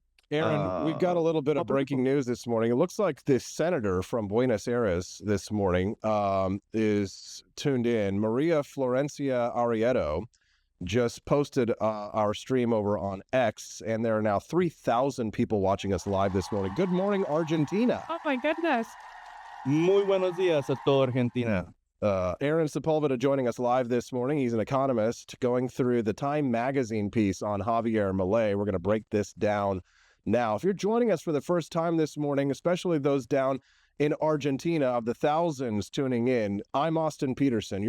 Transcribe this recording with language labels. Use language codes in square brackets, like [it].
[en] Aaron, we've got a little bit of breaking news this morning. It looks like this senator from Buenos Aires this morning is tuned in. Maria Florencia Arrieto just posted our stream over on X, and there are now 3,000 people watching us live this morning. Good morning, Argentina. Oh, my goodness. [es] Muy buenos días a toda Argentina. [en] Aaron Sepulveda joining us live this morning. He's an economist going through the Time magazine piece on Javier Milei. We're going to break this down now. If you're joining us for the first time this morning, especially those down in Argentina, of the thousands tuning in, I'm Austin Petersen.